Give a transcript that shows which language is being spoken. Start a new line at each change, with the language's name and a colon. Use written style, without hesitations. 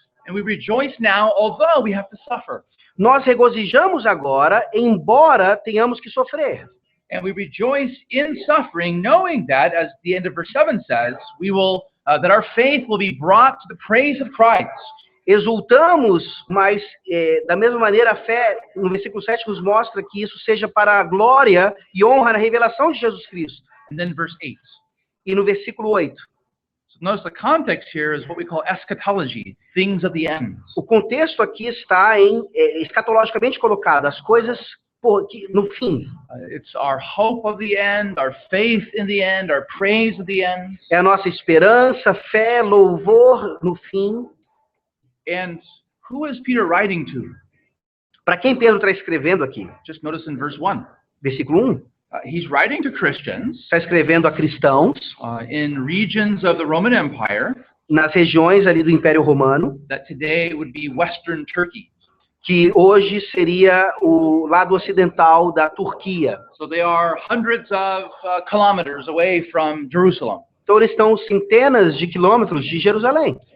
English: And we rejoice now, although we have to suffer.
Portuguese: Nós regozijamos agora, embora tenhamos que sofrer.
English: And we rejoice in suffering, knowing that, as the end of verse 7 says, we will that our faith will be brought to the praise of Christ.
Portuguese: Exultamos, mas da mesma maneira a fé, no versículo 7 nos mostra que isso seja para a glória e honra na revelação de Jesus Cristo.
English: And then verse 8.
Portuguese: E no versículo 8.
English: So notice the context here is what we call eschatology, things of the end.
Portuguese: O contexto aqui está escatologicamente colocado, as coisas no fim.
English: It's our hope of the end, our faith in the end, our praise of the end.
Portuguese: É a nossa esperança, fé, louvor no fim.
English: And who is Peter writing to?
Portuguese: Para quem Pedro está escrevendo aqui?
English: Just notice in verse 1.
Portuguese: Versículo 1.
English: He's writing to Christians
Portuguese: Está escrevendo a cristãos
English: in regions of the Roman Empire
Portuguese: nas regiões ali do Império Romano,
English: that today would be Western Turkey.
Portuguese: que hoje seria o lado ocidental da Turquia.
English: So they are hundreds of kilometers away from Jerusalem.
Portuguese: Então eles estão centenas de quilômetros de Jerusalém.